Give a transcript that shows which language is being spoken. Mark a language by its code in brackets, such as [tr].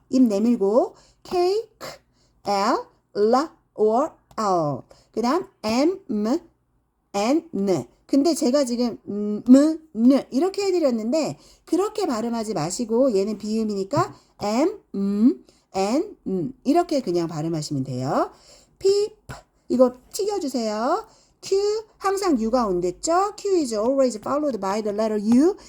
[ko] 입 내밀고 K, K, L, L, or L. 그 다음 M, M, N, N. 근데 제가 지금 M, N 이렇게 해드렸는데 그렇게 발음하지 마시고 얘는 비음이니까 M, N, 이렇게 그냥 발음하시면 돼요. P, P 이거 튀겨주세요. Q 항상 U가 온댔죠? [en] Q is always followed by the letter U.